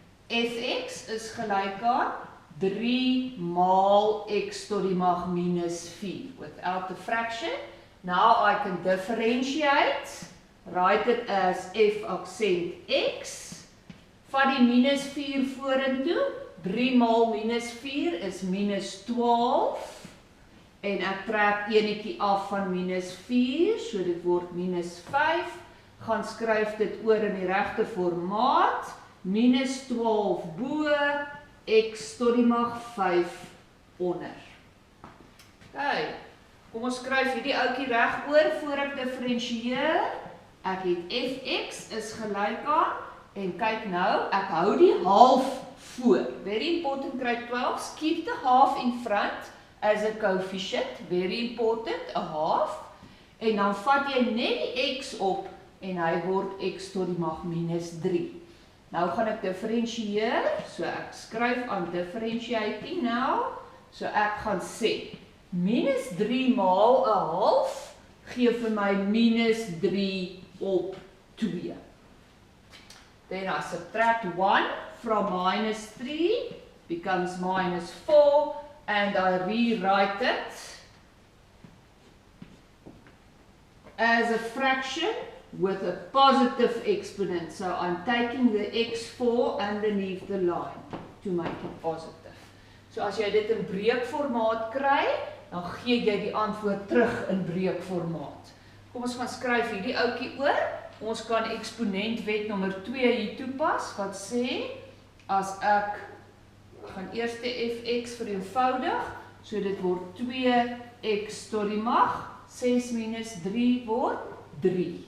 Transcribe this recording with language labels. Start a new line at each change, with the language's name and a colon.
Afrikaans: Fx is gelyk aan 3 maal x tot die mag minus 4.
English: Without the fraction. Now I can differentiate. Write it as
Afrikaans: f aksent x. Vat die minus 4 vorentoe. 3 maal minus 4 is minus 12. En ek trek enetjie af van minus 4, so dit word minus 5, gaan skryf dit oor in die regte formaat, minus 12 bo, x tot die mag 5 onder. Okay, kom ons skryf hierdie ouetjie reg oor voor ek differentieer. Ek het fx is gelyk aan, en kyk nou, ek hou die half voor.
English: Very important, grade 12, keep the half in front. As a coefficient, very important, a half,
Afrikaans: en dan vat jy net die x op, en hy word x tot die mag minus 3. Nou gaan ek differentieer, so ek skryf aan
English: differentiating now,
Afrikaans: so ek gaan sê, minus 3 maal 'n half, gee vir my minus 3 op 2.
English: Then I subtract 1 from minus 3, becomes minus 4, and I rewrite it as a fraction with a positive exponent. So I'm taking the x4 underneath the line to make it positive.
Afrikaans: So as jy dit in breukformaat kry, dan gee jy die antwoord terug in breukformaat. Kom ons gaan skryf hierdie ouetjie oor. Ons kan eksponentwet nommer 2 hier toepas wat sê as ek gaan eers die fx vereenvoudig, so dit word 2x tot die mag, 6 minus 3 word 3.